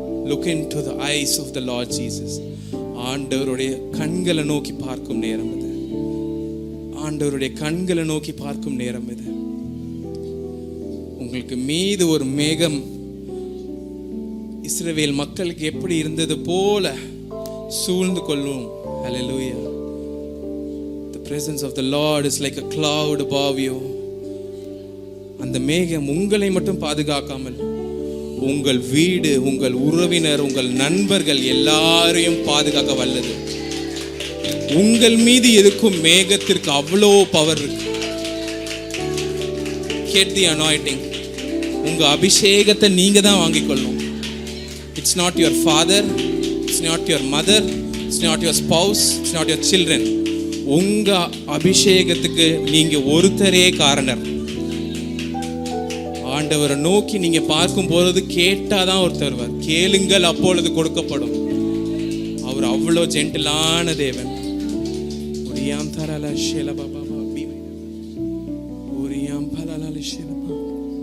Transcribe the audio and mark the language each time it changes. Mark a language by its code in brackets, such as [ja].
[en] Look into the eyes of the Lord Jesus. [ta] ஆண்டவருடைய கண்களை நோக்கி பார்க்கும் நேரம் இது. ஆண்டவருடைய கண்களை நோக்கி பார்க்கும் நேரம் இது. உங்களுக்கு மீது ஒரு மேகம் இஸ்ரவேல் மக்களுக்கு எப்படி இருந்தது போல சூழ்ந்து கொள்ளும். [en] Hallelujah. The presence of the Lord is like a cloud above you. [ta] அந்த மேகம் உங்களை மட்டும் பாதுகாக்காமல் உங்கள் வீடு, உங்கள் உறவினர், உங்கள் நண்பர்கள் எல்லாரையும் பாதுகாக்க வல்லது. உங்கள் மீது இருக்கும் மேகத்திற்கு அவ்வளோ பவர் இருக்கு. [en] Get the anointing. [ta] உங்க அபிஷேகத்தை நீங்க தான் வாங்கிக் கொள்ளணும். [en] It's not your father, it's not your mother, it's not your spouse, it's not your children. [ta] உங்க அபிஷேகத்துக்கு நீங்க ஒருத்தரே காரணர். ஆண்டவரை நோக்கி நீங்க பார்க்கும் பொழுது கேட்டாதான் ஒருத்தர் வருவார். கேளுங்கள் அப்பொழுது கொடுக்கப்படும். அவர் அவ்வளோ ஜென்டிலான தேவன். ஒரியாம் தரல ஷேல பாபா பாபி. ஒரியாம் பலல ஷேல பாபா.